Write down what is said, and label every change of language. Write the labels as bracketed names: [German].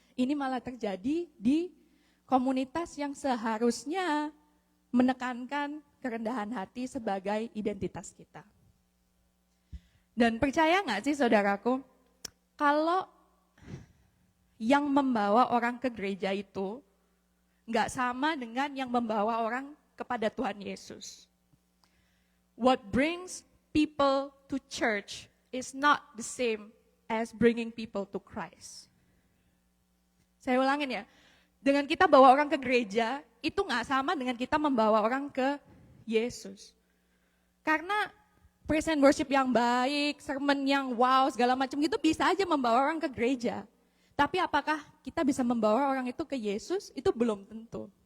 [Indonesian] Ini malah terjadi di komunitas yang seharusnya menekankan kerendahan hati sebagai identitas kita. Dan percaya nggak sih saudaraku, kalau yang membawa orang ke gereja itu nggak sama dengan yang membawa orang kepada Tuhan Yesus. [English] What brings people to church is not the same as bringing people to Christ. [Indonesian] Saya ulangin ya, dengan kita bawa orang ke gereja, itu gak sama dengan kita membawa orang ke Yesus. Karena [English] praise and worship [Indonesian] yang baik, sermon yang wow, segala macam gitu bisa aja membawa orang ke gereja. Tapi apakah kita bisa membawa orang itu ke Yesus? Itu belum tentu.